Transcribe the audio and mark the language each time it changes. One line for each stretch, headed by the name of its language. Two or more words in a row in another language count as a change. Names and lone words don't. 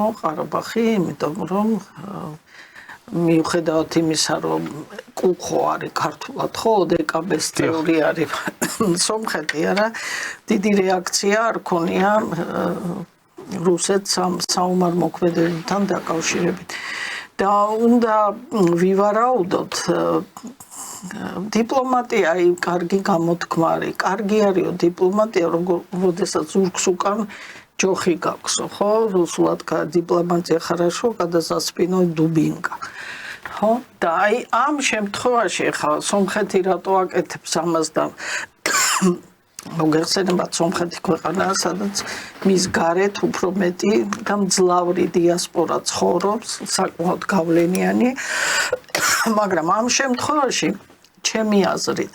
Georgian: ყარაბაღი, იმიტომ რომ მიუხედავად იმისა, რომ კუხო არის ქართულად, ხო, ოდეკაბეს წევრი არის სომხეთი, არა, დიდი რეაქცია არ ქონია რუსეთს ამ საომარ მოქმედებებთან დაკავშირებით. და უნდა ვივარაუდოთ დიპლომატია აი კარგი გამოთქმა არის. კარგი არისო დიპლომატია, როდესაც ზურგს უკან ჯოხი გაქვსო, ხო? რუსულად დიპლომატია
Russian: хорошо, когда за спиной дубинка.
Georgian: ხო? და აი ამ შემთხვევაში ხა სომხეთი რატო აკეთებს ამას და მოგეხსენებათ სომხეთი ქვეყანაა, სადაც მის გარეთ უფრო მეტი და მძლავრი დიასპორა ცხოვრობს, საკმაოდ გავლენიანი, მაგრამ ამ შემთხვევაში ჩემი აზრით